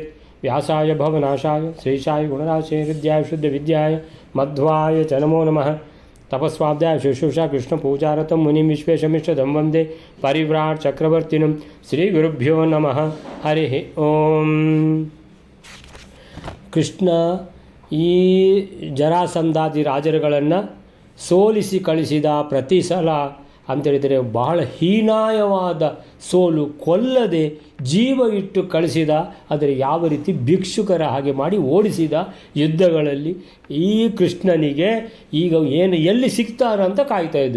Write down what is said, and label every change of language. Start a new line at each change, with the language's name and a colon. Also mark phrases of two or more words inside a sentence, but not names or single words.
Sanskrit: व्यासाय भवनाशाय श्रीशाय गुणराशे विद्याय शुद्धविद्याय मध्वाय च नमो नमः। तपस्वाध्याय शुश्रूषा कृष्णपूजारतं मुनिं विश्वेशमिष्टदं वन्दे परिव्राट् चक्रवर्तिनं श्रीगुरुभ्यो नमः। हरिः ओಂ।
Kannada: ಕೃಷ್ಣ ಈ ಜರಾಸಂಧಾದಿ ರಾಜರುಗಳನ್ನು ಸೋಲಿಸಿ ಕಳಿಸಿದ ಪ್ರತಿ ಸಲ ಅಂತೇಳಿದರೆ ಬಹಳ ಹೀನಾಯವಾದ ಸೋಲು, ಕೊಲ್ಲದೆ ಜೀವ ಇಟ್ಟು ಕಳಿಸಿದ, ಆದರೆ ಯಾವ ರೀತಿ ಭಿಕ್ಷುಕರ ಹಾಗೆ ಮಾಡಿ ಓಡಿಸಿದ ಯುದ್ಧಗಳಲ್ಲಿ ಈ ಕೃಷ್ಣನಿಗೆ ಈಗ ಏನು ಎಲ್ಲಿ ಸಿಗ್ತಾರ ಅಂತ ಕಾಯ್ತಾಯಿದ್ರು.